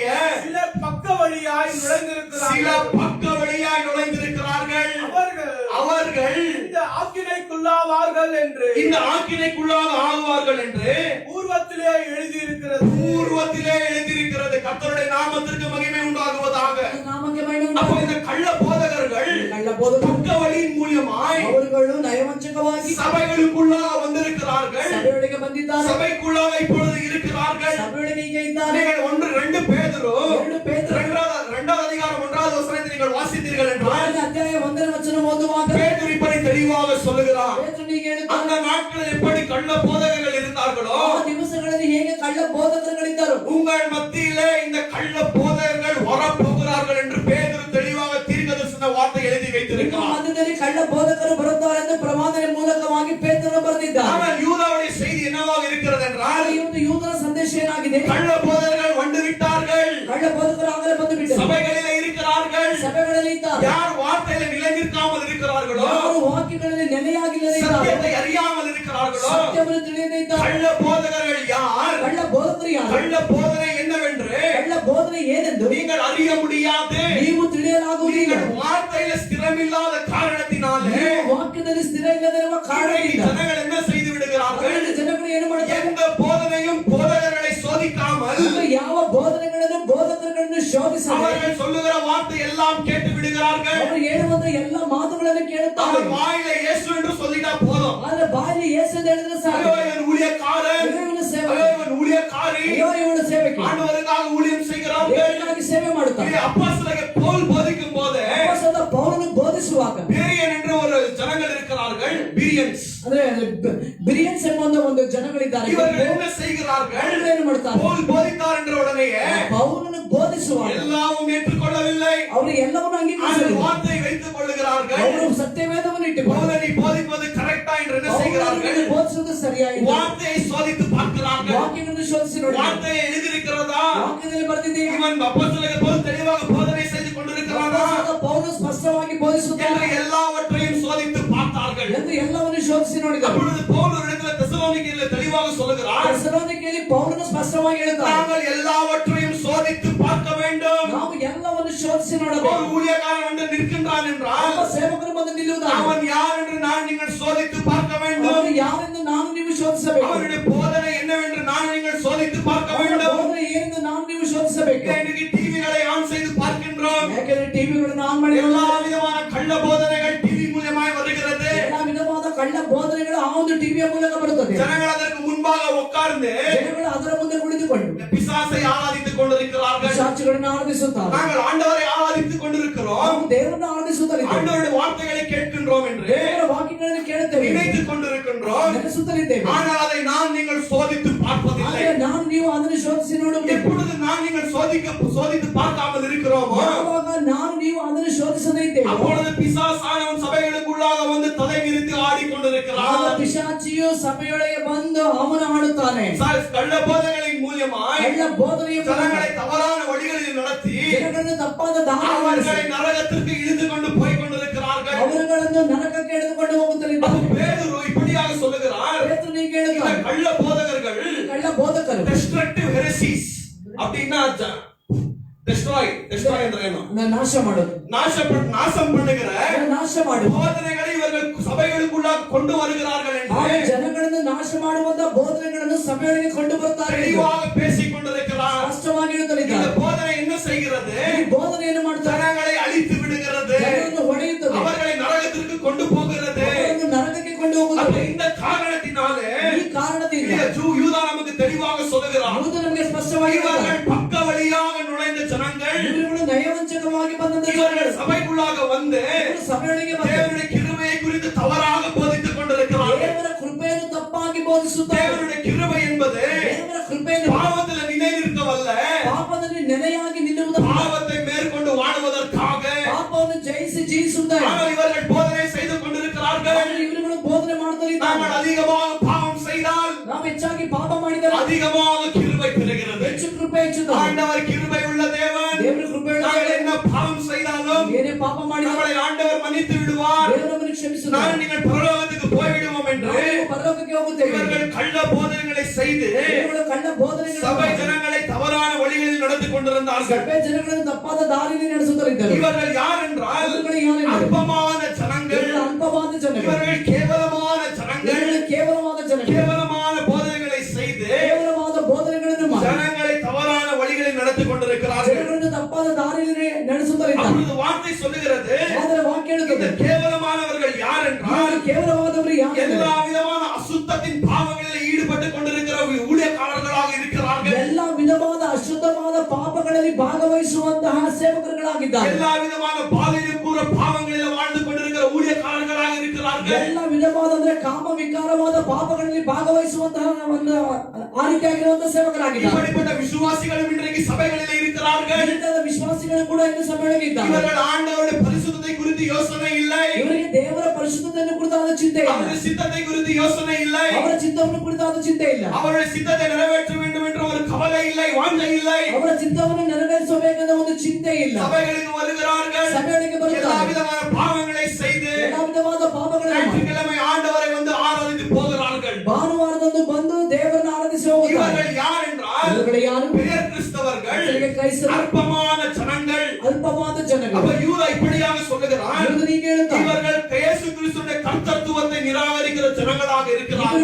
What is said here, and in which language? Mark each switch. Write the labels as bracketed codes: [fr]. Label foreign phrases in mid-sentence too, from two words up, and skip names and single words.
[ta] சிலர் பக்க வழியாய் நுழைந்திருக்கிறார்கள். அவர்கள் இந்த ஆக்கினைக்குள்ளாவார்கள் என்று ஆகுவார்கள் என்று பூர்வத்திலே எழுதியிருக்கிறது. கர்த்தருடைய நாமத்திற்கு மகிமை உண்டாகுவதாக. [kn] ನಾಮಕ್ಕೆ ಮಹಿಮೆ [ta] அப்ப [kn] ಉಂಟಾಗಲಿ. [ta] இந்த கள்ள போதகர்கள் [kn] ಕಳ್ಳ ಬೋಧಕರು [ta] பக்க வழியின் மூலியமாய் மூலமாய் [kn] ಅವರುಗಳು ನಯವಂಚಕವಾಗಿ [ta] சபைகளுக்குள்ளாக வந்திருக்கிறார்கள். [kn] ಸಭೆಯೊಳಗೆ ಬಂದಿದ್ದಾರೆ, [ta] சபைக்குள்ளாக இப்பொழுது இருக்கிறார்கள். [kn] ಸಭೆಯೊಳಗೆ ಈಗ ಇದ್ದಾರೆ. [ta] நீங்கள் 2 பேதுரு [kn] ಎರಡು ಪೇತ್ರ [ta] 2வது அதிகாரம் 1வது வசனத்தை நீங்கள் வாசித்தீர்கள் என்றால் [kn] ಎರಡನೇ ಅಧ್ಯಾಯ 1ನೇ ವಚನ ಓದುವಾಗ [ta] பேதுரு இப்படி தெளிவாக சொல்லுகிறார். [kn] ಪೇತ್ರನಿಗೆ [ta] அந்த [kn] ಹೇಳುತ್ತಾನೆ, [ta] நாட்களில் எப்படி கள்ள போதகர்கள் இருந்தார்களோ [kn] ಆ ದಿವಸಗಳಲ್ಲಿ ಹೇಗೆ ಕಳ್ಳ ಬೋಧಕರುಗಳಿದ್ದರು, [ta] உங்கள் மத்தியிலே இந்த கள்ள போதகர்கள் வரப்போகிறார்கள் என்று பேதுரு தெளிவாக தீர்க்கதரிசன வார்த்தை எழுதி [kn] ನಿಮ್ಮ [ta] வைத்திருக்கிறார். [kn] ಮಧ್ಯದಲ್ಲಿ ಕಳ್ಳ ಬೋಧಕರು ಬರುತ್ತಾರೆ ಎಂದು ಪ್ರವಾದನೆ ಮೂಲಕವಾಗಿ ಪೇತ್ರನು ಬರೆದಿದ್ದಾರೆ. [ta] ஆனால் யூதாவுடைய செய்தி என்னவாக இருக்கிறது என்றால் [kn] ಈ ಒಂದು ಯೂದನ ಸಂದೇಶ ಏನಾಗಿದೆ, [ta] கள்ள போதகர்கள் வந்து விட்டார்கள், [kn] ಕಳ್ಳ ಬೋಧಕರು ಆಗಲೇ ಬಂದು ಬಿಟ್ಟರು, [ta] சபைகளிலே இருக்கிறார்கள். [kn] ಸಭೆಗಳಲ್ಲಿ ಇದ್ದಾರೆ. [ta] யார் வார்த்தையில நிலை நிற்காமல் இருக்கிறார்களோ, [kn] ಯಾರು ವಾಕ್ಯಗಳಲ್ಲಿ ನೆಲೆಯಾಗಿಲ್ಲದೆ ಇದ್ದಾರೆ, [ta] சத்தியத்தை அறியாமல் இருக்கிறார்களோ, [kn] ಸತ್ಯವನ್ನು ತಿಳಿಯದೆ ಇದ್ದಾರೆ. [ta] கள்ள போதகர்கள் யார், [kn] ಕಳ್ಳ ಬೋಧಕರು ಯಾರು, [ta] கள்ள போதனை என்னவென்று [kn] ಕಳ್ಳ ಬೋಧನೆ ಏನೆಂದು [ta] நீங்கள் அறிய முடியாது. [kn] ನೀವು ತಿಳಿಯಲಾಗುವುದಿಲ್ಲ. [ta] நீங்கள் வார்த்தையில ஸ்திரமில்லாத காரணத்தினாலே [kn] ನೀವು ವಾಕ್ಯದಲ್ಲಿ ಸ್ಥಿರ ಇಲ್ಲದಿರುವ [ta] இன்றைக்கு [kn] ಕಾರಣದಿಂದ [ta] ஜனங்கள் என்ன செய்து விடுகிறார்கள், [kn] ಅದರಿಂದ ಜನಗಳು ಏನು ಮಾಡ್ತಾರೆ, [ta] எந்த போதனையும் போதகர்களை சோதிக்காமல் [kn] ಯಾವ ಬೋಧನೆಗಳನ್ನು ಬೋಧಕರುಗಳನ್ನು ಶೋಧಿಸದೆ [ta] அவர்கள் சொல்லுகிற வார்த்தை எல்லாம் கேட்டு விடுகிறார்கள். [kn] ಅವರು ಹೇಳುವಂತ ಎಲ್ಲ ಮಾತುಗಳನ್ನು ಕೇಳುತ್ತಾರೆ. [ta] அவர் வாயில இயேசு என்று சொல்லிட்டா போதும், [kn] ಆದ್ರೆ ಬಾಯಲ್ಲಿ ಯೇಸು ಎಂದು ಹೇಳಿದ್ರೆ ಸಾಕು. [ta] ஐயோ இவன் ஊழியக்காரன், [kn] ಅಯ್ಯೋ ಇವನು ಸೇವಕ, [ta] ஐயோ இவன் ஊழியக்காரி, [kn] ಅಯ್ಯೋ ಇವನು ಸೇವಕಿ, [ta] ஆண்டவருக்காக ஊழியம் செய்கிறார்கள். [kn] ದೇವರಿಗಾಗಿ ಸೇವೆ ಮಾಡುತ್ತಾರೆ. [ta] இது அப்போஸ்தலனாகிய பவுல் போதிக்கும் போது [kn] ಅಪೊಸ್ತಲ ಪೌಲನು ಬೋಧಿಸುವಾಗ [ta] பிரியன் என்று ஒரு ஜனங்கள் இருக்கிறார்கள், பிரியன்ஸ். [kn] ಅಂದ್ರೆ ಬಿರಿಯನ್ಸ್ ಎಂಬ ಒಂದು ಜನಗಳಿದ್ದಾರೆ. [ta] இவர்கள் என்ன செய்கிறார்கள், [kn] ಅವರು ಏನು ಮಾಡ್ತಾರೆ, [ta] பவுல் போதித்தார் என்ற உடனேயே [kn] ಪೌಲನು ಬೋಧಿಸುವಾಗ [ta] எல்லாவும் ஏற்றுக்கொள்ளவில்லை, [kn] ಅವರು ಎಲ್ಲವನ್ನೂ [ta] அந்த [kn] ಅಂಗೀಕರಿಸಲಿಲ್ಲ. [ta] வார்த்தையை வைத்துக் கொள்ளுகிறார்கள். [kn] ಅವರು ಸತ್ಯವೇದವನ್ನು ಇಟ್ಟುಕೊಂಡು [ta] பவுலை போதிப்பது கரெக்டா என்று என்ன செய்கிறார்கள், [kn] ಬೋಧಿಸುವುದು ಸರಿಯಾಗಿದೆ, [ta] வார்த்தையை சோதித்து பார்க்கிறார்கள். [kn] ವಾಕ್ಯಗಳನ್ನು ಶೋಧಿಸಿ ನೋಡಿ, [ta] வார்த்தையை எழுதியிருக்கிறதா, [kn] ವಾಕ್ಯದಲ್ಲಿ ಬರ್ತಿದ್ದೀವಿ, [ta] இவன் அப்போஸ்தலனாகிய பவுல் தெளிவாக போதனை செய்து கொண்டிருக்கிறானா [kn] ಪೌಲನು ಸ್ಪಷ್ಟವಾಗಿ ಬೋಧಿಸುತ್ತಾನೆ [ta] என்று எல்லாவற்றையும் சோதித்து பார்த்தார்கள். [kn] ಎಂದು ಎಲ್ಲವನ್ನು ಶೋಧಿಸಿ ನೋಡಿದರು. [ta] அப்பொழுது பவுல் ஒரு இடத்துல தெசலோனிக்கேயரில் தெளிவாக சொல்லுகிறார், [kn] ಥೆಸಲೋನಿಕೇಯಲ್ಲಿ ಪೌಲನು ಸ್ಪಷ್ಟವಾಗಿ ಹೇಳುತ್ತಾನೆ, [ta] நாங்கள் எல்லாவற்றையும் சோதித்து பார்க்க வேண்டும். [kn] ನಾವು ಎಲ್ಲವನ್ನು ಶೋಧಿಸಿ [ta] ஒரு [kn] ನೋಡಬೇಕು. [ta] ஊழியக்காரன் வந்து நிற்கின்றான் என்றால் [kn] ಒಬ್ಬ ಸೇವಕರು ಬಂದು ನಿಲ್ಲುವುದಾದರೆ [ta] அவன் யார் என்று நீங்கள் சோதித்து பார்க்க வேண்டும். [kn] ಅವನು ಯಾರೆಂದು ನಾನು ನೀವು ಶೋಧಿಸಬೇಕು. [ta] அவனுடைய போதனை என்னவென்று நீங்கள் சோதித்து பார்க்க [kn] ಅವನ [ta] வேண்டும். [kn] ಬೋಧನೆ ಏನೆಂದು ನಾನು ನೀವು ಶೋಧಿಸಬೇಕು. [ta] இன்றைக்கு டிவிகளை ஆன் செய்து பார்க்கின்றோம், [kn] ಯಾಕೆಂದ್ರೆ ಟಿವಿಗಳನ್ನು ಆನ್ ಮಾಡಿ [ta] எல்லா விதமான கள்ள போதனைகள் டிவி மூலமாய் வருகிறது. [kn] ಎಲ್ಲ ವಿಧವಾದ ಕಳ್ಳ ಬೋಧನೆಗಳು ಆ ಒಂದು ಟಿವಿಯ ಮೂಲಕ ಬರುತ್ತದೆ. [ta] ஜனங்கள் அதற்கு முன்பாக உட்கார்ந்து [kn] ಜನಗಳು ಅದರ ಮುಂದೆ ಕುಳಿತುಕೊಂಡು [ta] பிசாசை ஆராதித்துக் கொண்டிருக்கிறார்கள். [kn] ಸಾಕ್ಷಿಗಳನ್ನು ಆರಾಧಿಸುತ್ತಾರೆ. [ta] நாங்கள் ஆண்டவரை ஆராதித்துக் கொண்டிருக்கிறோம், [kn] ನಾವು ದೇವರನ್ನು ಆರಾಧಿಸುತ್ತಲಿದ್ದೇವೆ, [ta] ஆண்டவருடைய வார்த்தைகளை கேட்கின்றோம் என்று [kn] ದೇವರ ವಾಕ್ಯಗಳನ್ನು ಕೇಳುತ್ತೇವೆ, [ta] நினைத்துக் கொண்டிருக்கின்றோம். [kn] ನೆನೆಸುತ್ತಲಿದ್ದೇವೆ. [ta] ஆனால் அதை நீங்கள் சோதித்து பார்ப்பதில்லை. [kn] ಆದರೆ ನಾನು ನೀವು ಅದನ್ನು ಶೋಧಿಸಿ ನೋಡುವುದು. [ta] எப்பொழுது நீங்கள் சோதித்து பார்க்காமல் இருக்கிறோமோ [kn] ಯಾವಾಗ ನಾನು ನೀವು ಅದನ್ನು ಶೋಧಿಸದೇ ಇದ್ದೇವೆ, [ta] அப்பொழுது பிசாசானவன் சபைகளுக்குள்ளாக வந்து தலை விரித்து [kn] ಆಗ [ta] ஆடிக்கொண்டிருக்கிறான். [kn] ಪಿಶಾಚಿಯು ಸಭೆಯೊಳಗೆ ಬಂದು ಅವನು ಆಡುತ್ತಾನೆ. [ta] கள்ள போதனைகளின் மூலமாய் [kn] ಕಳ್ಳ ಬೋಧನೆಯ ಮೂಲಕ [ta] ஜனங்களை தவறான வழிகளில் நடத்தி [kn] ಜನಗಳನ್ನು ತಪ್ಪಾದ ದಾರಿ [ta] அவர்களை நரகத்திற்கு இழுத்து கொண்டு போய் கொண்டிருக்கிறார்கள். [kn] ಅವರುಗಳನ್ನು ನರಕಕ್ಕೆ ಎಳೆದುಕೊಂಡು ಹೋಗುತ್ತಲಿದ್ದಾರೆ. [ta] பேதுரு இப்படியாக சொல்லுகிறார், [kn] ಪೇತ್ರನಿಗೆ [ta] இந்த [kn] ಹೇಳುತ್ತಾನೆ, [ta] கள்ள போதகர்கள் [kn] ಕಳ್ಳ ಬೋಧಕರು [en] destructive heresies [ta] அப்படின்னா destroy என்ற என்ன [kn] ನಾಶ ಮಾಡೋದು, [ta] நாசம் பண்ணுகிற [kn] ನಾಶ ಮಾಡುವ [ta] போதனைகளை இவர்கள் சபைகளுக்குள்ளாக கொண்டு வருகிறார்கள் [kn] ಆ [ta] என்று [kn] ಜನಗಳನ್ನು ನಾಶ ಮಾಡುವಂತ ಬೋಧನೆಗಳನ್ನು ಸಭೆಯೊಳಗೆ ಕೊಂಡು ಬರ್ತಾರೆ ಎಂದು [ta] தெளிவாக பேசிக் கொண்டிருக்கிறார். [kn] ಸ್ಪಷ್ಟವಾಗಿ [ta] இந்த [kn] ಹೇಳುತ್ತಲಿದ್ದಾರೆ. [ta] போதனை என்ன செய்கிறது, [kn] ಈ ಬೋಧನೆಯನ್ನು ಮಾಡ್ತಾರೆ, [ta] ஜனங்களை அழித்து விடுகிறது, [kn] ಜನರನ್ನು ಹೊಡೆಯುತ್ತದೆ, [ta] அவர்களை நரகத்திற்கு கொண்டு போகிறது. [kn] ಅವರನ್ನು ನರಕಕ್ಕೆ ಕೊಂಡು [ta] அப்ப [kn] ಹೋಗುತ್ತದೆ. [ta] இந்த காரணத்தினாலே [kn] ಈ ಕಾರಣದಿಂದ [ta] யூதா நமக்கு தெளிவாக சொல்லுகிறார், [kn] ಯೂದ ನಮಗೆ ಸ್ಪಷ್ಟವಾಗಿ ಹೇಳ್ತಾನೆ, [ta] இவர்கள் பக்க வழியாக நுழைந்த ஜனங்கள், [kn] ಇವುಗಳು ನಯವಂಚಕವಾಗಿ ಬಂದಂತ [ta] இவர்கள் சபைக்குள்ளாக வந்து [kn] ಇವರು ಸಭೆಯೊಳಗೆ ಬಂದು [ta] தேவனுடைய கிருபையை குறித்து தவறாக போதித்துக் கொண்டிருக்கிறார்கள். [kn] ದೇವರ ಕೃಪೆಯನ್ನು ತಪ್ಪಾಗಿ ಬೋಧಿಸುತ್ತಾರೆ. [ta] தேவனுடைய கிருபை என்பது [kn] ದೇವರ ಕೃಪೆಯನ್ನು [ta] பாவத்தில் நிலை நிற்கவல்ல, [kn] ಪಾಪದಲ್ಲಿ ನೆಲೆಯಾಗಿ ನಿಲ್ಲುವುದಲ್ಲ, [ta] பாவத்தை மேற்கொண்டு வாழுவதற்காக. [kn] ಪಾಪವನ್ನು ಜಯಿಸಿ ಜೀವಿಸುತ್ತಾರೆ. [ta] ஆனால் இவர்கள் போதனை செய்து கொண்டிருக்கிறார்கள், [kn] ಆದರೆ ಇವರುಗಳು ಬೋಧನೆ ಮಾಡ್ತಾರೆ, [ta] நாங்கள் அதிகமாக பாவம் செய்தால் [kn] ನಾವು ಹೆಚ್ಚಾಗಿ ಪಾಪ ಮಾಡಿದರೆ [ta] அதிகமாக கிருபை பெறுகிறது. [kn] ಹೆಚ್ಚು ಕೃಪೆ ಹೆಚ್ಚುತ್ತದೆ. [ta] ஆண்டவர் கிருபை உள்ள தேவன், [kn] ದೇವರ ಕೃಪೆ [ta] நாங்கள் என்ன பாவம் செய்தாலும் [kn] ಏನೇ ಪಾಪ ಮಾಡಿದರೆ [ta] நம்மளை ஆண்டவர் மன்னித்து விடுவார், [kn] ದೇವರು ನಮ್ಮನ್ನು ಕ್ಷಮಿಸುತ್ತಾರೆ. [ta] நான் நீங்கள் பரலோகத்துக்கு போய்விடுவோம் என்று [kn] ನಾವು ಪರಲೋಕಕ್ಕೆ ಹೋಗುತ್ತೇವೆ. [ta] இவர்கள் கள்ள போதனைகளை செய்து [kn] ಇವುಗಳು ಕಳ್ಳ ಬೋಧನೆಗಳನ್ನು [ta] சபை ஜனங்களை தவறான வழிகளில் நடத்தி கொண்டிருந்தார்கள். [kn] ಸಭೆ ಜನಗಳನ್ನು ತಪ್ಪಾದ ದಾರಿಯಲ್ಲಿ ನಡೆಸುತ್ತಿದ್ದಾರೆ. [ta] இவர்கள் யார் என்றால் [kn] ಇವುಗಳು ಯಾರೆಂದರೆ [ta] அற்பமான ஜனங்கள், [kn] ಇವರು ಅಲ್ಪವಾದ ಜನರು, [ta] இவர்கள் கேவலமான ஜனங்கள், [kn] ಇವರು ಕೇವಲವಾದ ಜನರು, [ta] கேவலமான போதனைகளை செய்து [kn] ಕೇವಲವಾದ ಬೋಧನೆಗಳನ್ನು ಮಾಡಿ [ta] ஜனங்களை தவறான வழிகளில் நடத்தி கொண்டிருக்கிறார்கள். [kn] ಜನಗಳನ್ನು ತಪ್ಪಾದ ದಾರಿಯಲ್ಲಿ ನಡೆಸುತ್ತಿದ್ದಾರೆ. [ta] அப்பொழுது வார்த்தை சொல்லுகிறது [kn] ಆದರೆ ವಾಕ್ಯ [ta] இந்த [kn] ಹೇಳುತ್ತದೆ [ta] கேவலமானவர்கள் யார் என்றால் [kn] ಇವರು ಕೇವಲವಾದವರು ಯಾರು [ta] எல்லா விதமான அசுத்தத்தின் பாவங்களில் ஈடுபட்டு கொண்டிருக்கிற ஊழியக்காரர்களாக இருக்கிறார்கள். [kn] ಎಲ್ಲ ವಿಧವಾದ ಅಶುದ್ಧವಾದ ಪಾಪಗಳಲ್ಲಿ ಭಾಗವಹಿಸುವಂತಹ ಸೇವಕರುಗಳಾಗಿದ್ದಾರೆ. [ta] எல்லா விதமான பாலியல் கூற பாவங்களில் வாழ்ந்து கொண்டிருக்கிற ஊழியக்காரர்களாக இருக்கிறார்கள். [kn] ಎಲ್ಲ ವಿಧವಾದ ಅಂದ್ರೆ ಕಾಮ ವಿಕಾರವಾದ ಪಾಪಗಳಲ್ಲಿ ಭಾಗವಹಿಸುವಂತಹ ಒಂದು ಆರಿಕೆಯಾಗಿರುವಂತಹ ಸೇವಕರಾಗಿದ್ದಾರೆ. [ta] இப்படிப்பட்ட விசுவாசிகளும் இன்றைக்கு சபைகளில் இருக்கிறார்கள். [kn] ಇಂತಹ ವಿಶ್ವಾಸಿಗಳು ಕೂಡ ಇಂದು ಸಭೆಯೊಳಗೆ ಇದ್ದಾರೆ. [ta] இவர்கள் ஆண்டவருடைய பரிசுத்தத்தை குறித்து யோசனை இல்லை. [kn] ಇವರಿಗೆ ದೇವರ ಪರಿಶುದ್ಧತೆಯನ್ನು ಕುರಿತಾದ ಚಿಂತೆ ಇಲ್ಲ. [ta] அவருடைய சித்தத்தை குறித்து யோசனை இல்லை. [kn] ಅವರ ಚಿತ್ತವನ್ನು ಕುರಿತಾದ ಚಿಂತೆ ಇಲ್ಲ. [ta] அவருடைய சித்தத்தை நிறைவேற்ற வேண்டும் என்ற ஒரு கவலை இல்லை, வாஞ்சை இல்லை. [kn] ಅವರ ಚಿತ್ತವನ್ನು ನೆರವೇರಿಸಬೇಕೆಂದ ಒಂದು ಚಿಂತೆ ಇಲ್ಲ. [ta] சபைகளுக்கு வருகிறார்கள். [kn] ಸಭೆಗಳಿಗೆ [ta] எல்லா [kn] ಬರುತ್ತಾರೆ. [ta] விதமான பாவங்களை செய்து [kn] ಎಲ್ಲ ವಿಧವಾದ ಪಾಪಗಳನ್ನು ಮಾಡಿ [ta] ஞாயிற்றுக்கிழமை ஆண்டவரை வந்து ஆராதித்து போகிறார்கள். [kn] ಭಾನುವಾರದಂದು ಬಂದು ದೇವರನ್ನು ಆರಾಧಿಸಿ ಹೋಗುತ್ತಾರೆ. [ta] இவர்கள் யார் என்றால் [kn] ಇವುಗಳು ಯಾರು? [ta] பெயர் கிறிஸ்தவர்கள், [kn] ಇವರಿಗೆ ಕ್ರೈಸ್ತರು, [ta] அற்பமான ஜனங்கள். [kn] ಅಲ್ಪವಾದ ಜನಗಳು. [ta] அப்ப யூதா இப்படியாக சொல்லுகிறார், [kn] ಇವರು ಹೀಗೆ ಹೇಳುತ್ತಾರೆ, [ta] இவர்கள் இயேசு கிறிஸ்துவின் கர்த்தத்துவத்தை நிராகரிக்கிற ஜனங்களாக இருக்கிறார்கள்.